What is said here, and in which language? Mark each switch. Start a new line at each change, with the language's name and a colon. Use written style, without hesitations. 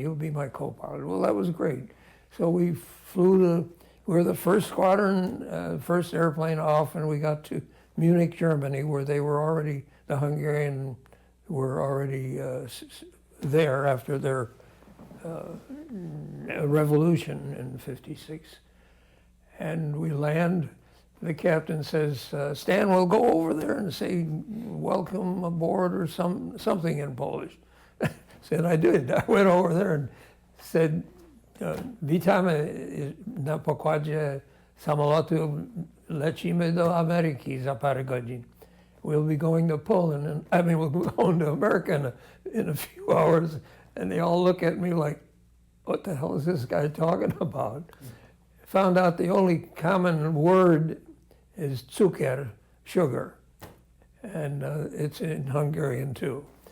English: You'll be my co-pilot. Well, that was great. So we we were the first squadron, first airplane off, and we got to Munich, Germany, where the Hungarian were already there after their revolution in '56. And we land, the captain says, Stan, we'll go over there and say, welcome aboard, or something in Polish. Said, I did.
Polish: I went over there and said, witamy na pokładzie samolotu, lecimy do Ameryki za parę godzin.
English: We'll be going to Poland, we'll be going to America in a few hours. And they all look at me like, what the hell is this guy talking about? Found out the only common word is cukier, sugar, and it's in Hungarian too.